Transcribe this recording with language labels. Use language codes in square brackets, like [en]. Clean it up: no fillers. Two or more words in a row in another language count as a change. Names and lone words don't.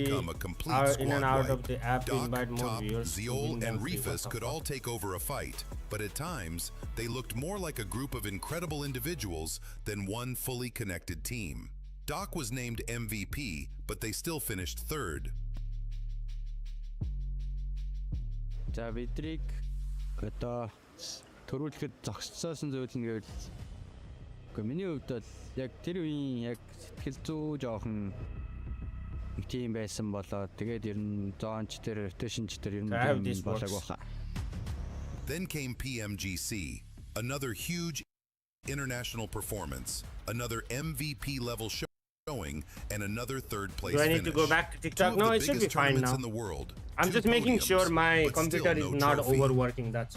[en] become a complete in and squad out wipe. of the app to Doc, invite more Top, viewers. Zeol, and Refus could all take over a fight, but at times, they looked more like a group of incredible individuals than one fully connected team. Doc was named MVP, but they still finished third. [mn] За бидрийг одоо төрүүлэхэд зогсоосон зүйл нь гэвэл миний хувьд бол яг тэр үеийн яг сэтгэл зүй жоохон тийм байсан болоо тэгээд ер нь зоонч тэр rotationч тэр ер нь болоог баха. [en] Then came PMGC, another huge international performance, another MVP level showing, and another third place Do I need finish. to go back to TikTok? No, it should be fine now. In the world, I'm just making sure my computer is not overworking, that's all.